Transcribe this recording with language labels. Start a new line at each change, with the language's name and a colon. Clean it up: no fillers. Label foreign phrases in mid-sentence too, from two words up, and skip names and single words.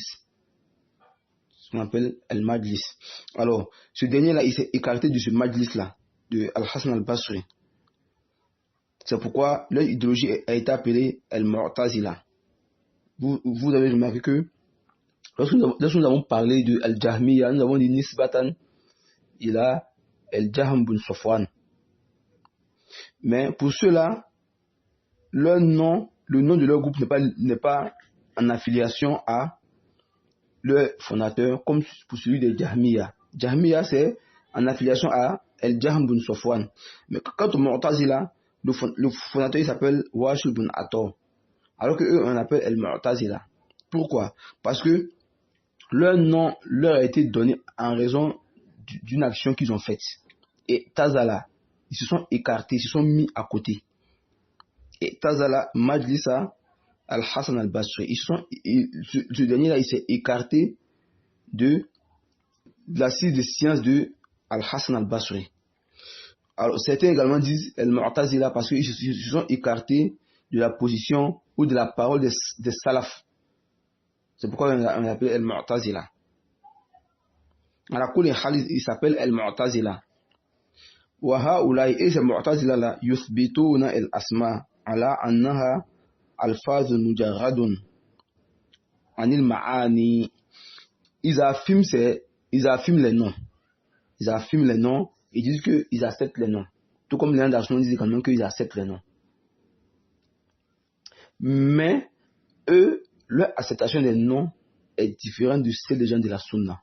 French: Ce qu'on appelle al-Majlis. Alors, ce dernier-là, il s'est écarté de ce Majlis-là, de al-Hassan al-Basri. C'est pourquoi leur idéologie a été appelée al-Mu'tazila. Vous avez remarqué que lorsque nous avons parlé de al-Jahmiya, nous avons dit
Arabic: نسبةً إلى الجهم بن صفوان.
French: Mais pour ceux-là, le nom de leur groupe n'est pas en affiliation à leur fondateur, comme pour celui des Jahmiya. Jahmiya, c'est en affiliation à al-Jahm bin Safwan. Mais quant au Mu'tazila, le fondateur il s'appelle Wasil bin Ata. Alors que eux on appelle al-Mu'tazila. Pourquoi? Parce que leur nom leur a été donné en raison d'une action qu'ils ont faite. Et Tazala, ils se sont écartés, ils se sont mis à côté.
Arabic: اعتزل مجلس الحسن البصري,
French: ce dernier-là, il s'est écarté de l'assise de science de al-Hassan al-Basri. Alors certains également disent al-Mu'tazila parce qu'ils se sont écartés de la position ou de la parole des salaf. C'est pourquoi on l'appelle al-Mu'tazila. À la coulée il s'appelle al-Mu'tazila.
Arabic: وهؤلاء
French: et ces Mu'tazila là
Arabic: يثبتون الأسماء على أنها ألفاظ مجردة عن المعاني.
French: Ils affirment les noms. Ils affirment les noms et disent qu'ils acceptent les noms. Tout comme les gens d'Arsenal disent quand même qu'ils acceptent les noms. Mais eux, leur acceptation des noms est différente de celle des gens de la Sunna.